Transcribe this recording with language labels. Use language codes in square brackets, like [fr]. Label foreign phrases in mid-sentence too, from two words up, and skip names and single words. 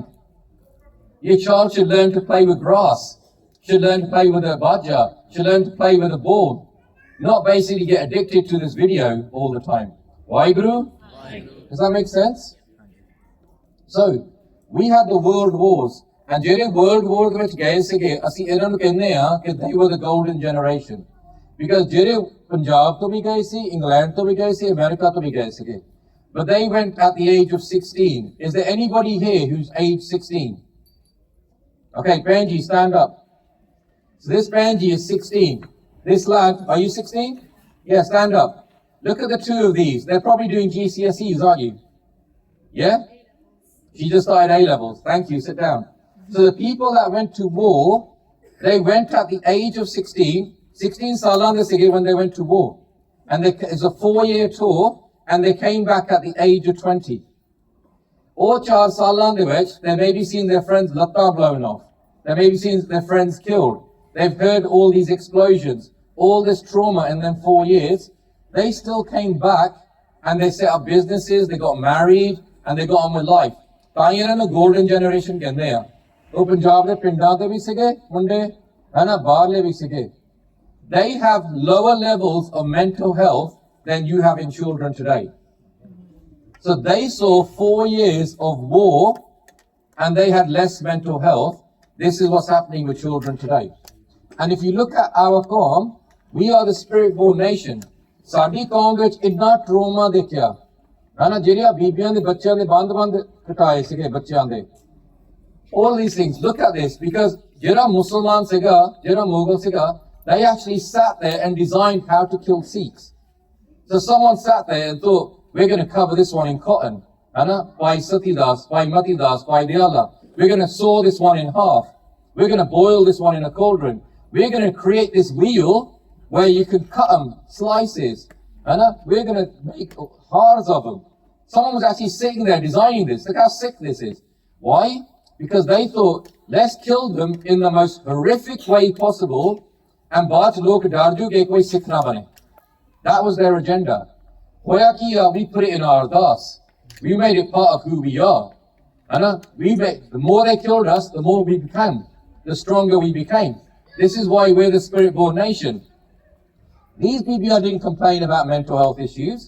[en] Your child should learn to play with grass, should learn to play with a baja, should learn to play with a ball, not basically get addicted to this video all the time. Why, Guru? Does that make sense? So, we had the world wars, and during world war which [pa] ਗਏ ਸੀਗੇ, ਅਸੀਂ ਇਹਨਾਂ ਨੂੰ ਕਹਿੰਦੇ ਆ ਕਿ [en] they were the golden generation. [pa] Because ਜਿਹੜੇ ਪੰਜਾਬ ਤੋਂ ਵੀ ਗਏ ਸੀ, ਇੰਗਲੈਂਡ ਤੋਂ ਵੀ ਗਏ ਸੀ, ਅਮਰੀਕਾ ਤੋਂ ਵੀ ਗਏ ਸੀਗੇ. [en] But they went at the age of 16. Is there anybody here who's age 16? Okay, Benji, stand up. So this Benji is 16. This lad, are you 16? Yeah, stand up. Look at the two of these. They're probably doing GCSEs, aren't you? Yeah? She just started A-levels. Thank you, sit down. So the people that went to war, they went at the age of 16. [pa] 16 ਸਾਲਾਂ ਦੇ ਸੀਗੇ [en] when they went to war. And it's a 4-year tour, and they came back at the age of 20. Or [pa] 4 ਸਾਲਾਂ ਦੇ ਵਿੱਚ, [en] they maybe seen their friends' latta blown off. They maybe seen their friends killed. They've heard all these explosions, all this trauma in them 4 years. They still came back, and they set up businesses, they got married, and they got on with life. [pa] ਤਾਂ ਇਹਨਾਂ ਨੂੰ [en] golden generation [pa] ਕਹਿੰਦੇ ਆ. ਉਹ ਪੰਜਾਬ ਦੇ ਪਿੰਡਾਂ ਦੇ ਵੀ ਸੀਗੇ ਮੁੰਡੇ, ਹਨਾ, ਬਾਹਰਲੇ ਵੀ ਸੀਗੇ. [en] They have lower levels of mental health than you have in children today. So they saw 4 years of war, and they had less mental health. This is what's happening with children today. And if you look at our qawm, we are the spirit-born nation. [pa] ਸਾਡੀ ਕੌਮ ਵਿੱਚ ਇੰਨਾ trauma ਦੇਖਿਆ. ਹਨਾ, ਜਿਹੜੀਆਂ ਬੀਬੀਆਂ ਦੇ ਬੱਚਿਆਂ ਦੇ ਬੰਦ ਕਟਾਏ ਸੀਗੇ ਬੱਚਿਆਂ ਦੇ. [en] All these things, look at this, because [pa] ਜਿਹੜਾ ਮੁਸਲਮਾਨ ਸੀਗਾ, ਜਿਹੜਾ ਮੁਗਲ ਸੀਗਾ, [en] they actually sat there and designed how to kill Sikhs. So someone sat there and thought, we're going to cover this one in cotton. By Satidas, by Matidas, by Diyala. We're going to saw this one in half. We're going to boil this one in a cauldron. We're going to create this wheel where you can cut them, slices. We're going to make hearts of them. Someone was actually sitting there designing this. Look how sick this is. Why? Because they thought, let's kill them in the most horrific way possible, and [pa] ਬਾਅਦ 'ਚ ਲੋਕ ਡਰ ਜਾਣਗੇ ਕੋਈ ਸਿੱਖ ਨਾ ਬਣੇ. [en] That was their agenda. [pa] ਹੋਇਆ ਕੀ, [en] we put it in our ardas. We made it part of who we are. The more they killed us, the more we became, the stronger we became. This is why we're the spirit-born nation. These people didn't complain about mental health issues.